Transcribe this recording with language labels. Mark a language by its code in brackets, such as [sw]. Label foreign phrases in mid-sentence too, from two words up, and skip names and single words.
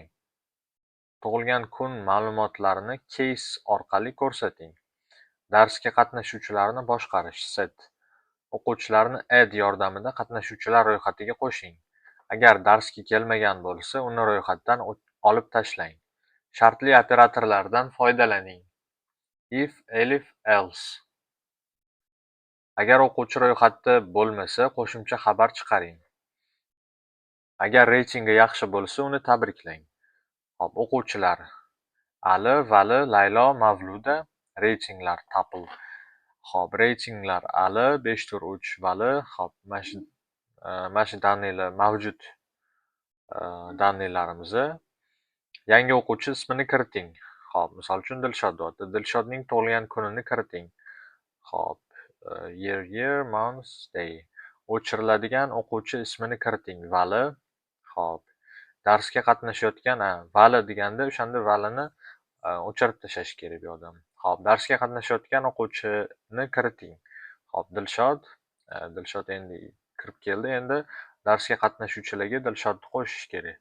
[uz] Tug'ilgan kun ma'lumotlarini case orqali ko'rsating. Darsga qatnashuvchilarni boshqarish set. O'quvchilarni add yordamida qatnashuvchilar ro'yxatiga qo'shing. Agar darsga kelmagan bo'lsa, uni ro'yxatdan olib tashlang. Shartli operatorlardan foydalaning. [en] If, elif, else. [uz] Agar o'quvchi ro'yxatda bo'lmasa, qo'shimcha xabar chiqaring. Agar reytingi yaxshi bo'lsa, uni tabriklang. Hop, o'quvchilar Ali, Vali, Laylo, Mavluda, reytinglar tuple. Hop, reytinglar Ali 5-3, Vali, hop, mana shu daniylar mavjud daniylarimiz. Yangi o'quvchi ismini kiriting. Hop, misol uchun Dilshod deyapti. Dilshodning tug'ilgan kunini kiriting. Hop, [en] year, month, day. [uz] O'chiriladigan o'quvchi ismini kiriting. Vali. Hop, darsga qatnashayotgan Vali deganda o'shanda Valini o'chirib tashlash kerak bu odam. Hop, darsga qatnashayotgan o'quvchini kiriting. Hop, Dilshod. Dilshod endi kirib keldi. Endi darsga qatnashuvchilarga Dilshodni qo'shish kerak.